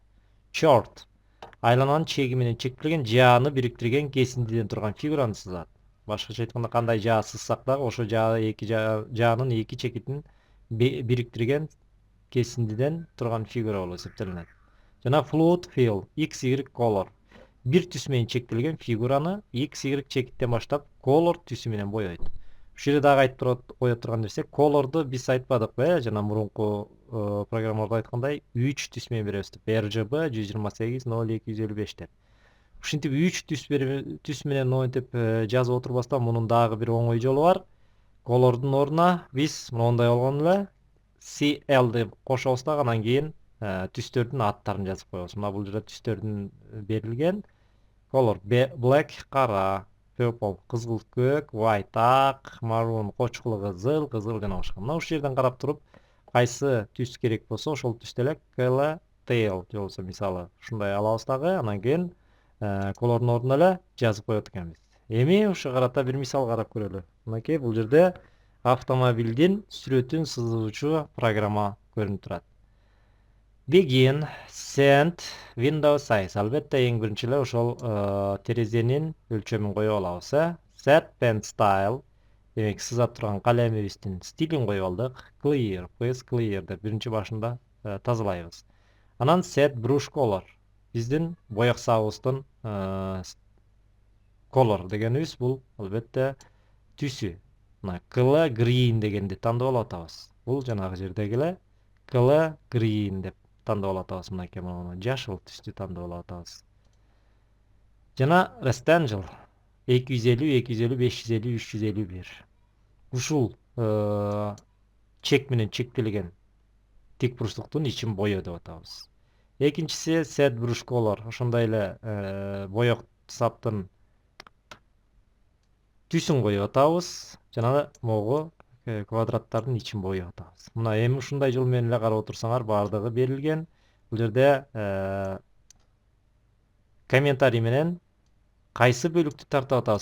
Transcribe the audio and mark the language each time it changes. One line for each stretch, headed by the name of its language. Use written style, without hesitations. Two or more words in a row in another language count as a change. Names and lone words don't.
Kyrgyz: Chord айлананын чеги менен чектелген жааны бириктирген кесиндиден турган фигураны сызат. Башкача айтканда кандай жаа сызсак дагы ошо жаанын эки чекитин бириктирген кесиндиден турган фигура болуп эсептелинет. Жана
English: fluid fill x, y color
Kyrgyz: бир түс менен чектелген фигураны x, y чекиттен баштап color түсү менен бойойт. Ушул жерде дагы айтып кое турган нерсе, colorду биз айтпадыкпы, жана мурунку программаларда айткандай 3 түс менен беребиз деп. RGB 128.0255 деп. Ушинтип 3 түс менен монтип жазып отурбастан мунун дагы бир оңой жолу бар. Colorдун ордуна биз мондай болгон эле CL деп кошобуз дагы, анан кийин түстөрдүн аттарын жазып коебуз. Мына бул жерде түстөрдүн берилген
English: color black
Kyrgyz: кара, purple кызыл көк, white ак, maroon кочкулу кызыл жана башка. Мына ушул жерден карап туруп кайсы түс керек болсо ошол түстө эле
English: color tail
Kyrgyz: же болбосо мисалы ушундай алабыз дагы, анан кийин colorдун ордуна эле жазып коет экенбиз. Эми ушуга карата бир мисал карап көрөлү. Мынакей бул жерде автомобилдин сүрөтүн сызуучу программа көрүнүп турат.
English: Begin, send, window size.
Kyrgyz: Албетте эң биринчи эле ошол терезенин өлчөмүн коюп алабыз.
English: Set pen style.
Kyrgyz: Демек сызап турган калемибиздин стилин коюп алдык.
English: Clear, press clear
Kyrgyz: деп биринчи башында тазалайбыз.
English: Анан set brush color.
Kyrgyz: Биздин бояксабыбыздын color дегенибиз бул албетте түсү. Мына
English: color green
Kyrgyz: дегенди тандап алып атабыз. Бул жанагы жердеги эле
English: color green
Kyrgyz: деп тандап алып атабыз. Мынакей мону жашыл түстү тандап алып атабыз. Жана rectangle 250, 250, 550, 351. Ушул чек менен чектелген тик бурчтуктун ичин боё деп атабыз.
English: Экинчиси set brush color.
Kyrgyz: Ошондой эле боёк саптын түсүн коюп атабыз. Жана могу квадраттардын ичин боюп атабыз. Мына эми ушундай жол менен эле карап отурсаңар бардыгы берилген. Бул жерде комментарий менен кайсы бөлүктү тартып атабыз.